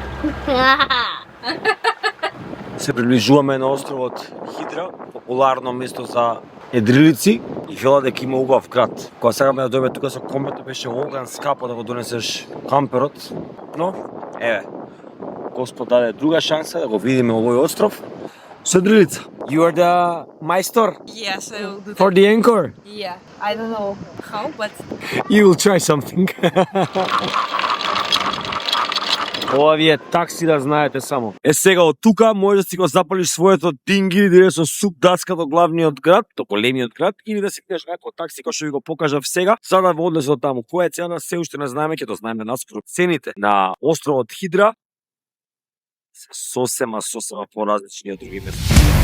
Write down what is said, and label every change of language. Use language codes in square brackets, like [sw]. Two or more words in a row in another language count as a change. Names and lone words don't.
[mk] Се приближуваме на островот Хидра, популарно место за едрилици и фела дека има убав град. Кога сакаме да дојдеме тука со комбето беше оган скапо да го донесеш камперот, но еве, Господ даде друга шанса да го видиме овој остров со едрилица. [en] You are the maestor Yes, I will do that. for the anchor. Yeah, I don't know how, but You will try something. [mk] Ова ви е такси да знаете само. Сега од тука можеш да си го запалиш своето тинги или да идеш со суп даска до главниот град, до големиот град, или да си идеш како такси кој што ви го покажав сега, за да во однесе од таму. Која е цена се уште не знаеме, ќе тоа знаеме наскоро. Цените на островот Хидра се сосема поразлични од други места.